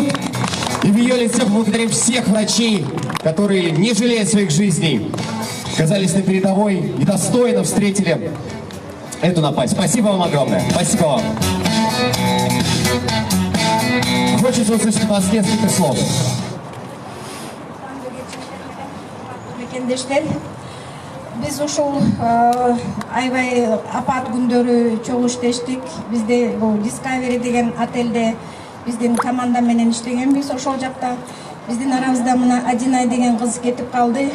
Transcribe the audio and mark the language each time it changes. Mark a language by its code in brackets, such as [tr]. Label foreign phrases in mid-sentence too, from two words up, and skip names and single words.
[ru] И в ее лице благодарим всех врачей, которые, не жалея своих жизней, оказались на передовой и достойно встретили эту напасть. Спасибо вам огромное. Спасибо вам. Хочется услышать от вас несколько слов. [ky] Биз ушул аябай апат күндөрү чогуу иштештик. Бизде бул Discovery деген отелде биздин команда менен иштегенбиз. Ошол жакта биздин арабызда мына Адинай деген кыз кетип калды.